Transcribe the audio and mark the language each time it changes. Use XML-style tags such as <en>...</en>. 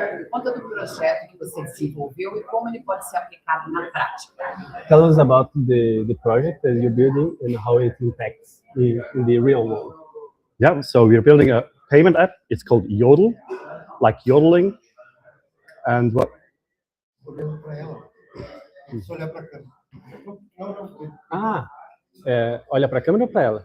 <pt>Conta do projeto que você desenvolveu e como ele pode ser aplicado na prática.</pt> <en>Tell us about the project that you're building and how it impacts in the real world. Yeah, so we're building a payment app. It's called Yodel, like yodeling. And what?</en> <pt>Só olhar para a câmera. Não, Ah, olha para a câmera ou para ela?</pt>